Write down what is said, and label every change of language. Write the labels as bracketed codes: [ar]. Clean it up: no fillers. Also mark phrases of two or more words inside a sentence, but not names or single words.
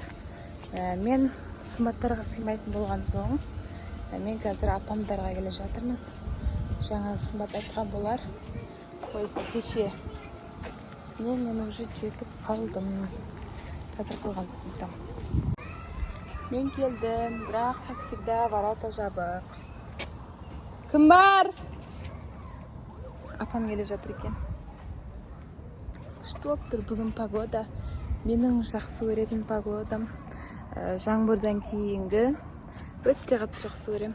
[kk] Мен сымбаттарға сыймайтын болған соң, мен қазір апамдарға келе жатырмын. Жаңа сымбат айтқан болар. Қойсы кеше. Мен уже жетіп қалдым. Қазір қалған сосын айтам. Мен келдім, бірақ, [ru] как всегда, ворота жабық. [kk] Кім бар? Апам келе жатыр екен. Күшті болып тұр бүгін погода. Менің жақсы көретін погодам. Жаңбырдан кейінгі өте қатты жақсы көрем.